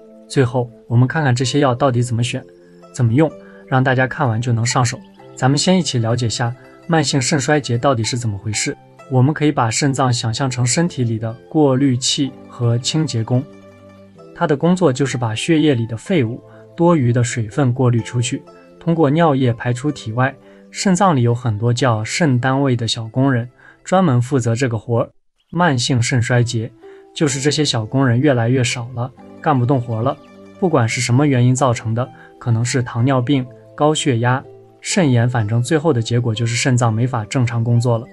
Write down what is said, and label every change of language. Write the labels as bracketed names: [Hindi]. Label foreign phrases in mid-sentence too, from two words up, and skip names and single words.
[Chinese] 最後我們看看這些藥到底怎麼選怎麼用，讓大家看完就能上手。咱们先一起了解下慢性腎衰竭到底是怎麼回事。我们可以把腎臟想象成身體裡的過濾器和清潔工，它的工作就是把血液裡的廢物、多餘的水分過濾出去，通過尿液排出體外。腎臟裡有很多叫腎單位的小工人，專門負責這個活兒。慢性腎衰竭就是這些小工人越來越少了，幹不動活了。不管是什麼原因造成的，可能是糖尿病、高血壓、腎炎，反正最後的結果就是腎臟沒法正常工作了。